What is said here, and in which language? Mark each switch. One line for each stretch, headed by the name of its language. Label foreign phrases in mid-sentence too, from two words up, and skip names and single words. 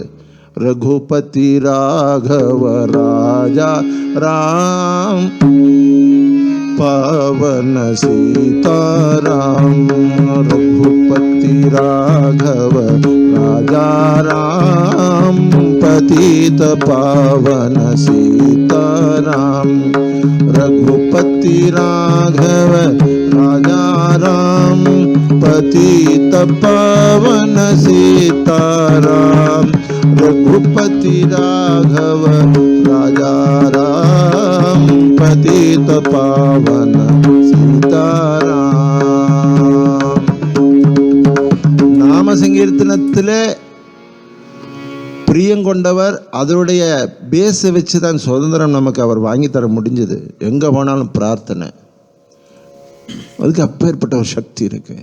Hindi: रघुपति राघव राजा राम पवन सीताराम. रघुपति राघव राजा राम पतित पावन सीताराम. रघुपति राघव राजा राम पतित पावन सीताराम. रघुपति राघव राजा राम पतित पावन सीताराम.
Tamil: நாம சங்கீர்த்தனத்திலே பிரியங்கொண்டவர், அதனுடைய பேஸை வச்சு தான் சுதந்திரம் நமக்கு அவர் வாங்கி தர முடிஞ்சது. எங்கே போனாலும் பிரார்த்தனை, அதுக்கு அப்பேற்பட்ட ஒரு சக்தி இருக்குது.